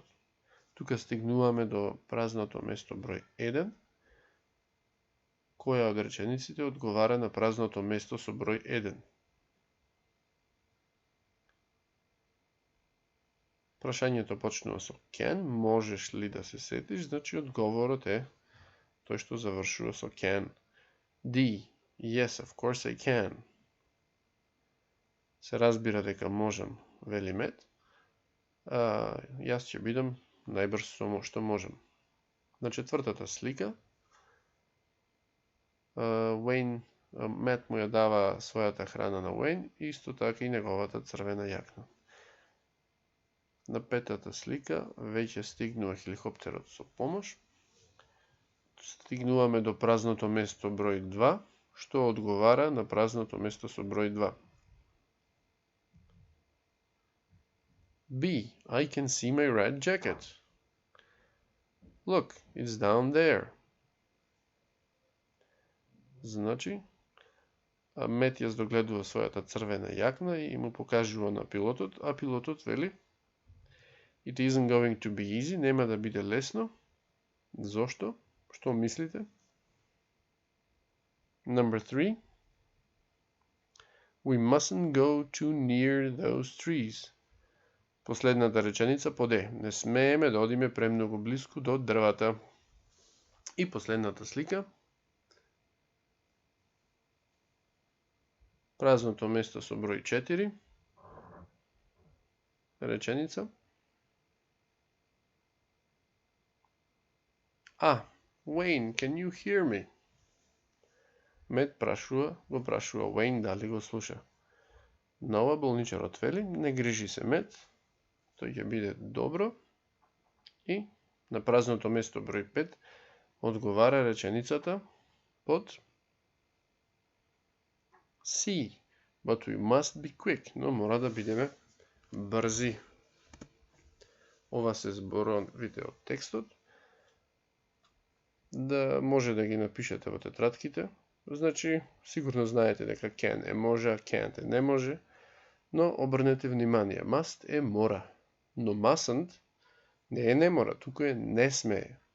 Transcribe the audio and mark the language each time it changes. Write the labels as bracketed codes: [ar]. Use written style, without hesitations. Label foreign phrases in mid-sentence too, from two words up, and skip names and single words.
[mk] Тука стигнуваме до празното место број 1, која од речениците одговара на празното место со број 1. Прашањето почнува со can, можеш ли да се сетиш, значи одговорот е тој што завршува со can. [en] D. Yes, of course I can. [mk] Се разбира дека можам, вели Мет. Јас ќе бидам најбрз што можам. На четвртата слика, Мет му ја дава својата храна на Уейн и исто така и неговата црвена јакна. На петата слика веќе стигнува хеликоптерот со помош. Стигнуваме до празното место број 2, што одговара на празното место со број 2. B. [en] I can see my red jacket. Look, it's down there. [mk] Значи, Мет ја догледува својата црвена јакна и му покажува на пилотот, а пилотот вели [en] It isn't going to be easy, [mk] нема да биде лесно. Зошто? Што мислите? [en] Number 3. We mustn't go too near those trees. [mk] Последната реченица под Е. Не смееме да одиме премногу близко до дрвата. И последната слика. Празното место со број 4. Реченица. [en] Wayne, can you hear me? [mk] Мет го прашува Уейн дали го слуша. На ова болничарот вели, не грижи се Мет, тој ќе биде добро. И на празното место број 5 одговара реченицата под C. [en] But we must be quick, [mk] но мора да бидеме брзи. Ова се зборовите од текстот. Да може да ги напишете во тетрадките. Значи, сигурно знаете дека can е може, а can't е не може, но обрнете внимание, must е мора, но mustn't не е не мора, тука е не смее.